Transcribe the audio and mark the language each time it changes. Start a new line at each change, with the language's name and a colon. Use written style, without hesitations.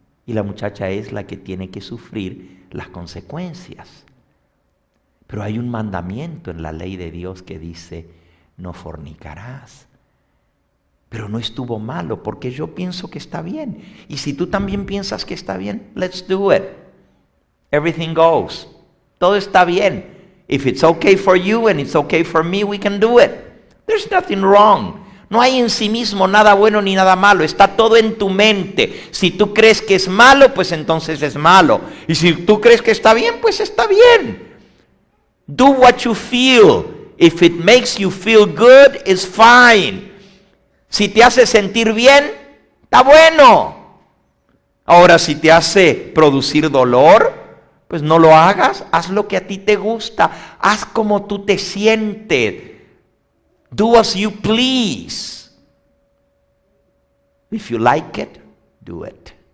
Spanish: Y la muchacha es la que tiene que sufrir las consecuencias. Pero hay un mandamiento en la ley de Dios que dice, no fornicarás. Pero no estuvo malo porque yo pienso que está bien. Y si tú también piensas que está bien,
English: let's do it. Everything goes.
Spanish: Todo está bien.
English: If it's okay for you and it's okay for me, we can do it. There's nothing wrong.
Spanish: No hay en sí mismo nada bueno ni nada malo. Está todo en tu mente. Si tú crees que es malo, pues entonces es malo. Y si tú crees que está bien, pues está bien.
English: Do what you feel. If it makes you feel good, it's fine.
Spanish: Si te hace sentir bien, está bueno. Ahora, si te hace producir dolor, pues no lo hagas. Haz lo que a ti te gusta. Haz como tú te sientes.
English: Do as you please. If you like it, do it.